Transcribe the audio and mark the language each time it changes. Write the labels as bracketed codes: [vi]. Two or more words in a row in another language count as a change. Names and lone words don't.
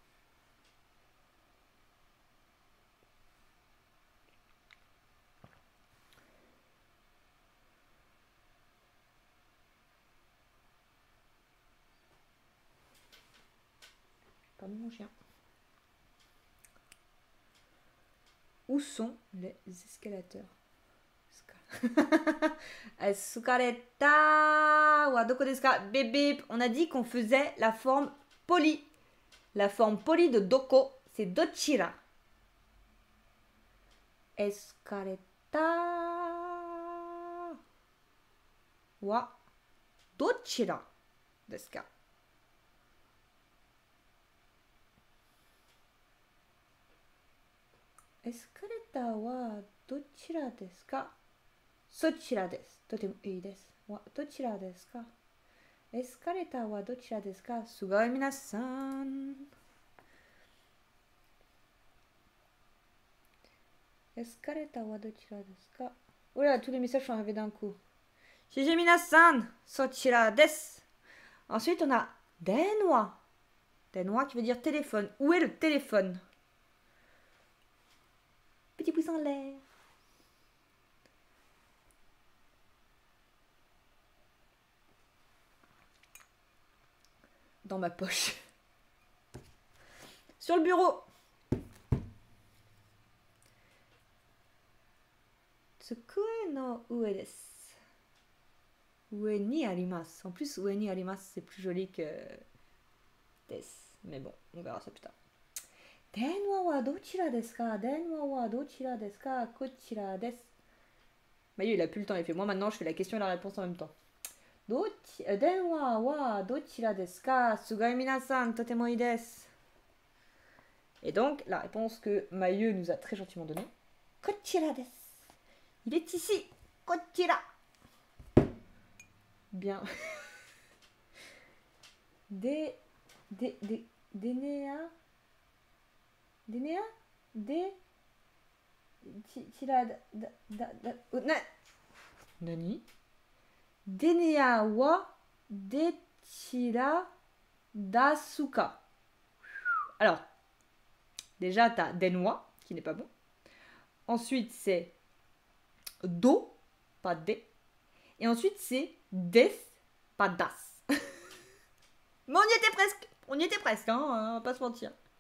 [fr] Pardon mon chien. Où sont les escalateurs? [ja] スカレタはどこですか? [fr] Bip bip. On a dit qu'on faisait la forme polie. La forme polie de doko, c'est dochira. [ja] エスカレタはどちらですか? エスカレタはどちらですか? そちらです。とてもいいです. はどちらですか? エスカレタはどちらですか? すごい皆さん。エスカレタはどちらですか? [fr] Oh là, tous les messages sont arrivés d'un coup. [ja] シジ皆さん、そちらです. [fr] Ensuite, on a denwa. Denwa qui veut dire téléphone. Où est le téléphone? Petit pouce en l'air. Dans ma poche. Sur le bureau. [ja] 机の上です. 上にあります. [fr] En plus, [ja] 上にあります, [fr] c'est plus joli que desu. Mais bon, on verra ça plus tard. [ja] 電話はどちらですか? 電話はどちらですか? こちらです. [fr] Mayu, il a plus le temps, il fait moi maintenant, je fais la question et la réponse en même temps. [ja] 電話はどちらですか? すごい皆さん、とてもいいです. [fr] Et donc, la réponse que Mayu nous a très gentiment donnée. [ja] こちらです. [fr] Il est ici. Kochira. Bien. Denea. [ja] デネア? 何? デネアはデチラダスカ. [fr] Alors, déjà, t'as denwa, qui n'est pas bon. Ensuite, c'est do, pas de. Et ensuite, c'est des, pas das. Mais on y était presque. On y était presque, hein, on va pas se mentir.